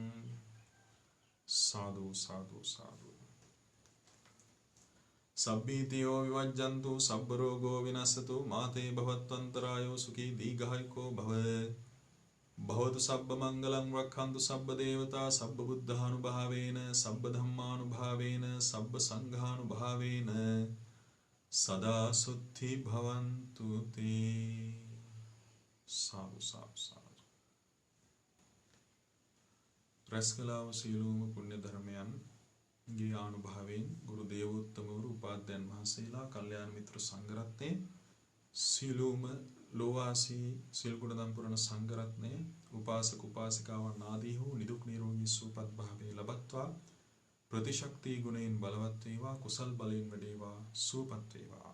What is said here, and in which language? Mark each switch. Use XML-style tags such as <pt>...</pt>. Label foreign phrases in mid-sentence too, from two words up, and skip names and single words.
<pi>साधु साधु साधु सब्बीतियो विवज्जन्तु सब्बरोगो विनश्यतु माते भवत्वन्तरायो सुखी दीर्घायुको भवतु सब्बमङ्गलं रक्षन्तु सब्बदेवता सब्बबुद्धानुभावेन सब्बधम्मानुभावेन सब्बसङ्घानुभावेन सदा शुद्धि भवन्तु ते। साधु साधु साधु</pi> <si>රැස්කලාව සියලුම පුණ්‍ය ධර්මයන් ගේ ආනුභාවයෙන් ගුරු දේවෝත්තමවරු උපාධ්‍යයන් වහන්සේලා කල්යාණ මිත්‍ර සංඝරත්නයේ සියලුම ලෝවාසී සියලු ගුණධම් පුරණ සංඝරත්නයේ උපාසක උපාසිකාවන් ආදී වූ නිදුක් නිරෝගී සුවපත් භාවය ලබත්වා ප්‍රතිශක්ති ගුණයෙන් බලවත් වේවා කුසල් බලයෙන් වැඩේවා සුවපත් වේවා।</si>